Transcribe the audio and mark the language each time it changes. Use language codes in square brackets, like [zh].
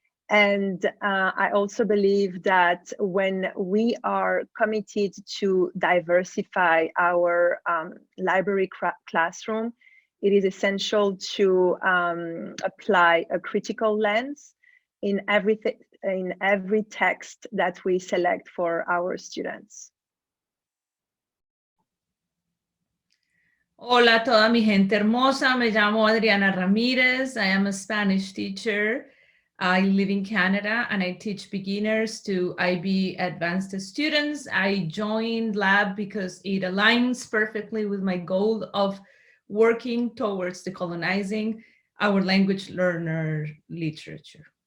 [en] And I also believe that when we are committed to diversify our library classroom, it is essential to apply a critical lens in every text that we select for our students. [es] Hola, toda mi gente hermosa. Me llamo [en] Adriana Ramírez. I am a Spanish teacher. I live in Canada and I teach beginners to IB advanced students. I joined LLAB because it aligns perfectly with my goal of working towards decolonizing our language learner literature.